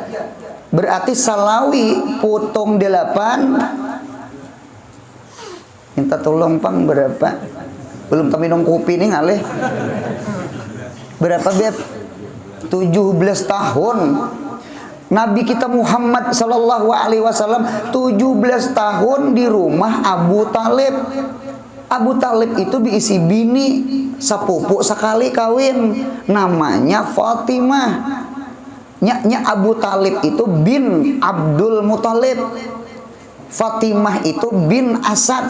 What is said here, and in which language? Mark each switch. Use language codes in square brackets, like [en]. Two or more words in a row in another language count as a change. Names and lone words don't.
[bjn] Berarti Salawi potong 8. Minta tolong pang berapa? Belum kami minum kopi nih ngalih. Berapa beb? 17 tahun. Nabi kita Muhammad [ar] sallallahu alaihi wasallam [bjn] 17 tahun di rumah Abu Talib. Abu Talib itu diisi bini sepupu sekali kawin, namanya Fatimah. Nya Abu Talib itu bin Abdul Muthalib. Fatimah itu bin Asad.